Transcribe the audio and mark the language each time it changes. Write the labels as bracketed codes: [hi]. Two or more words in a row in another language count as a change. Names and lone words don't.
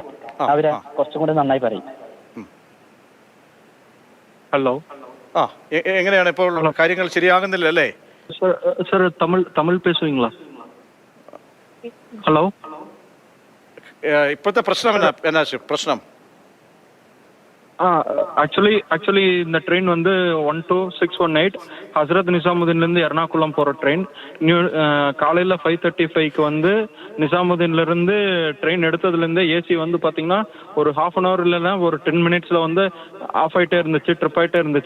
[ml] അവര് കുറച്ചും കൂടെ നന്നായി പറയും. ഹലോ, എങ്ങനെയാണ് ഇപ്പോൾ കാര്യങ്ങൾ? ശരിയാകുന്നില്ല അല്ലേ? [ta] சார் தமிழ் பேசுவீங்களா? ஹலோ, [ml] ഇപ്പോഴത്തെ പ്രശ്നം എന്നാ പ്രശ്നം? [ta] ஆக்சுவலி இந்த ட்ரெயின் வந்து 12618 ஹசரத் நிசாமுதீன்லேருந்து எர்ணாகுளம் போகிற ட்ரெயின். காலையில் 5:35க்கு வந்து நிசாமுதீன்லேருந்து ட்ரெயின் எடுத்ததுலேருந்து AC வந்து பார்த்திங்கன்னா ஒரு [en] half an hour [ta] இல்லைன்னா ஒரு 10 மினிட்ஸில் வந்து ஆஃப் ஆகிட்டே இருந்துச்சு, ட்ரிப் ஆகிட்டே இருந்துச்சு.